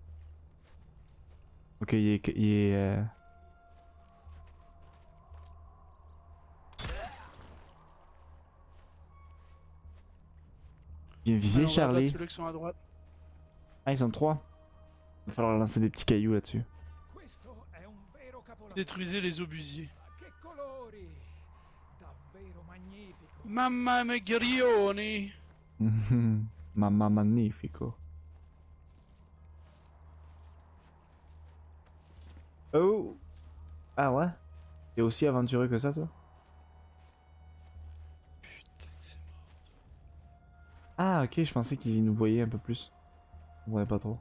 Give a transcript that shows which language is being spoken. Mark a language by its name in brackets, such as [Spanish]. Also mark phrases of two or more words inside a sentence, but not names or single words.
[French] Ok, il est Bien visé, Alors, on va abattre Charlie. ceux-là qui sont à droite. Ah, ils sont 3. Il va falloir lancer des petits cailloux là-dessus. [Italian] Questo è un vero capolavoro. [French] Détruisez les obusiers. [Italian] Che colori! Davvero magnifico. Mamma mia grioni. Mamma magnifico. Oh. [French] Ah ouais? T'es aussi aventureux que ça, toi? Putain, c'est mort. Ah, ok, je pensais qu'il nous voyait un peu plus. Ouais, pas trop.